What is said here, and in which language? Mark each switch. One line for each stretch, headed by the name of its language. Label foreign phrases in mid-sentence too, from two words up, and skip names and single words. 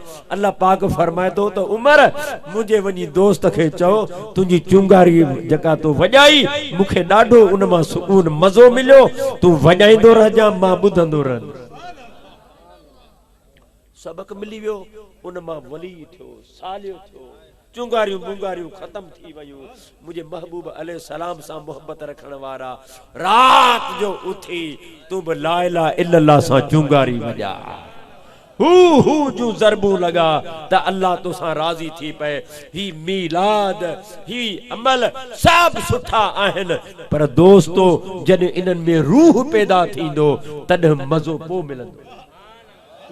Sindhi: अल्लाह पाक फरमाए थो त उमर मुंहिंजे वञी दोस्त खे चओ, तुंहिंजी चुंगारी जेका तूं वॼाई मूंखे ॾाढो उन मां सुकून मज़ो मिलियो, तूं वॼाईंदो रहिजां, मां ॿुधंदो रहंदुसि। सबक मिली वियो, उन मां वली थियो, सालियो थियो, चुंगारियूं मुंगारियूं खत्म थी वयूं। मुझे महबूब
Arabic: عليه السلام
Sindhi: सां मोहब्बत रखण वारा रात जो उठी तू बि
Arabic: لا إله إلا الله
Sindhi: सां चुंगारी वॼा, हू जो ज़रबू लगा त अल्लाह तो सां राज़ी थी पए। ही मीलाद, ही अमल सब सुठा आहिनि, पर दोस्तो जॾहिं इन्हनि में रूह पैदा थींदो तॾहिं मज़ो पोइ मिलंदो।